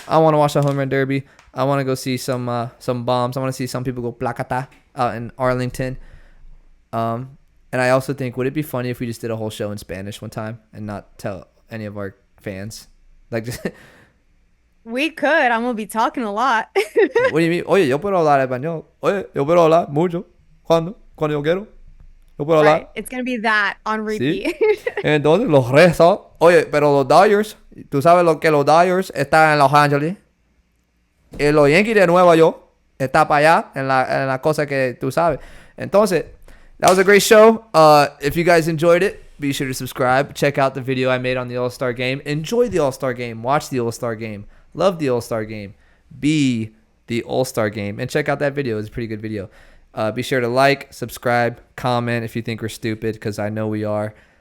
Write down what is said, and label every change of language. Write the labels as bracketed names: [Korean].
[English] I want to watch the home run derby. I want to go see some bombs. I want to see some people go placata out in Arlington. And I also think, would it be funny if we just did a whole show in Spanish one time and not tell any of our fans? Like, just We could. I'm gonna be talking a lot. what do you mean? [Spanish] Oye, yo puedo hablar español. Oye, yo puedo hablar mucho. Cuando yo quiero. Yo puedo hablar. [English] Right. It's gonna be that on repeat. [Spanish] Entonces, los rezos. Oye, pero los Dodgers, tú sabes lo que los Dodgers están en Los Ángeles. Y los Yankees de Nueva York está para allá en la cosa que tú sabes. [English] Entonces, that was a great show. If you guys enjoyed it, be sure to subscribe. Check out the video I made on the All-Star Game. Enjoy the All-Star Game. Watch the All-Star Game. Love the All-Star Game. Be the All-Star Game. And check out that video. It's a pretty good video. Be sure to like, subscribe, comment if you think we're stupid, because I know we are.